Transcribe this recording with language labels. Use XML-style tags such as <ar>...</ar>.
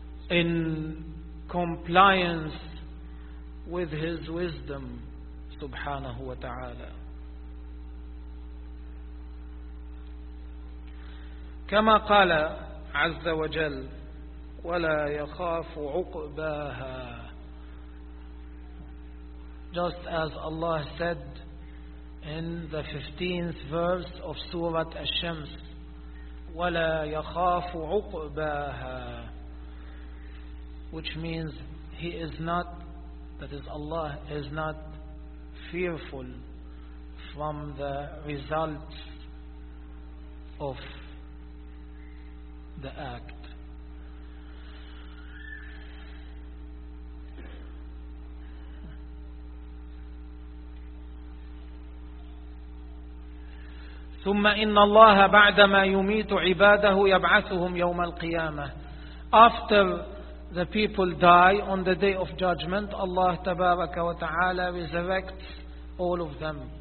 <en>in compliance with His wisdom, subhanahu wa ta'ala.</en> <ar>كما قال عز وجل ولا يخاف عقباها.</ar> <en>Just as Allah said in the 15th verse of Surah Ash-Shams,</en> <ar>وَلَا يَخَافُ عُقْبَاهَا,</ar> <en>which means He is not, that is Allah is not fearful from the results of the act.</en> <ar>ثم إن الله بعدما يميت عباده يبعثهم يوم القيامة.</ar> <en>After the people die on the day of judgment, Allah</en> <ar>تبارك وتعالى</ar> <en>resurrects all of them.</en>